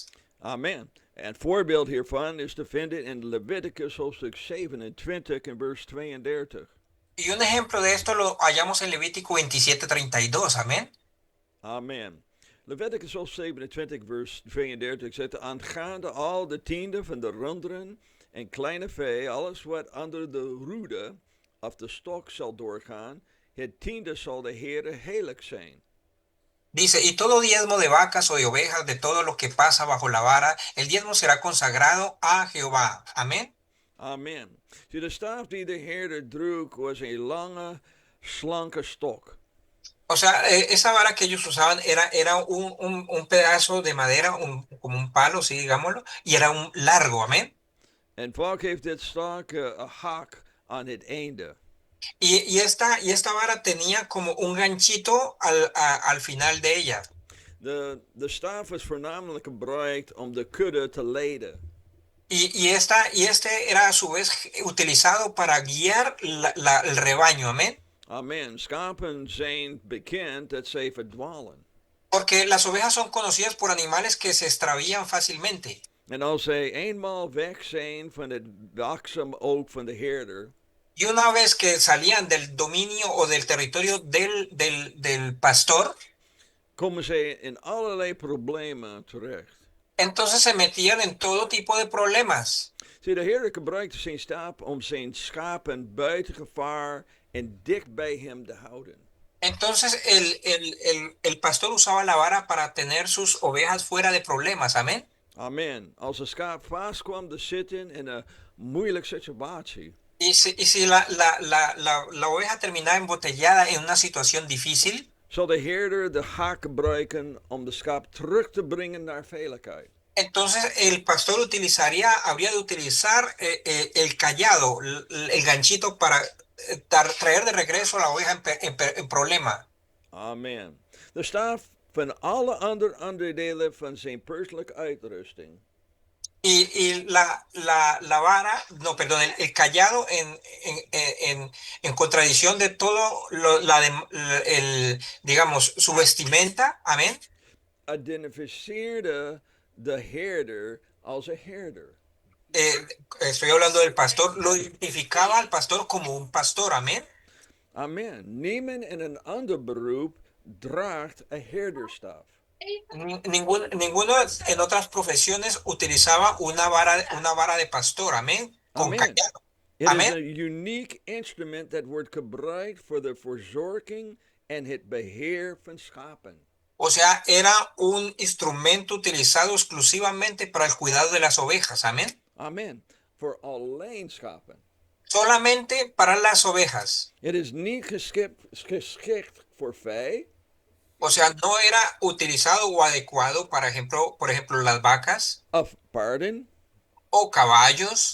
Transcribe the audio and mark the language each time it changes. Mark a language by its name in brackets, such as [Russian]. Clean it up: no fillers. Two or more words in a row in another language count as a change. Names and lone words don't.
[Dutch] Amen. En voorbeeld hiervan is te vinden in Leviticus hoofdstuk 27 en vers 32. [Spanish] Y un ejemplo de esto lo hallamos en Levítico 27:32, amén. [Dutch] Amen. Leviticus hoofdstuk 27 vers 32 zegt, aangaande al de tiende van de runderen en kleine vee, alles wat onder de roede of de stok zal doorgaan, het tiende zal de Heere heilig zijn. [Spanish] Dice, y todo diezmo de vacas o de ovejas, de todo lo que pasa bajo la vara, el diezmo será consagrado a Jehová. Amén. [Dutch] Amen. Zie, de staf die de herder droeg was een lange, slanke stok. [Spanish] O sea, esa vara que ellos usaban era un pedazo de madera, como un palo, sí, digámoslo, y era un largo, amén. [Dutch] En vaak heeft dit stok een haak aan het einde. [Spanish] Y esta vara tenía como un ganchito al final de ella. [Dutch] De staf was voornamelijk gebruikt om de kudde te leiden. [Spanish] Este era a su vez utilizado para guiar el rebaño, amén. [Dutch] Amen. Schapen zijn bekend dat zij verdwalen. [Spanish] Porque las ovejas son conocidas por animales que se extravían fácilmente. [Dutch] En als zij eenmaal weg zijn van het waakzaam oog van de herder, [Spanish] Y una vez que salían del dominio o del territorio del pastor, [Dutch] komen zij in allerlei problemen terecht. [Spanish] entonces se metían en todo tipo de problemas. [Dutch] Zie, de herder gebruikte zijn staf om zijn schapen buiten gevaar en dicht bij hem te houden. [Spanish] Entonces el pastor usaba la vara para tener sus ovejas fuera de problemas, amén. [Dutch] Amen. Als een schaap vast kwam te zitten in een moeilijke situatie, [Spanish] y si la oveja terminaba embotellada en una situación difícil, [Dutch] zal de herder de haak gebruiken om de schaap terug te brengen naar veiligheid. [Spanish] entonces el pastor habría de utilizar el callado, el ganchito para traer de regreso a la oveja en problema. [Dutch] Amen. De staf van alle andere onderdelen van zijn persoonlijke uitrusting. [Spanish] Y la vara, no, perdón, el callado en contradicción de todo digamos, su vestimenta, amén. [Dutch] Identificeerde de herder als een herder. [Spanish] Eh, Estoy hablando del pastor, lo identificaba al pastor como un pastor, amén. [Dutch] Amen. Niemand in een ander beroep draagt een herderstaf. [Spanish] Ninguno en otras profesiones utilizaba una vara de pastor, amén, con [Dutch] Amen. [Spanish] callado, [Dutch] Het is [Spanish] amén. [Dutch] een uniek instrument dat wordt gebruikt voor de verzorging en het beheer van schapen. [Spanish] O sea, era un instrumento utilizado exclusivamente para el cuidado de las ovejas, amén. [Dutch] Amen. Voor alleen schapen. [Spanish] Solamente para las ovejas. [Dutch] Het is niet geschikt voor vee. [Spanish] O sea, no era utilizado o adecuado para por ejemplo, las vacas [Dutch] Of paarden. [Spanish] o caballos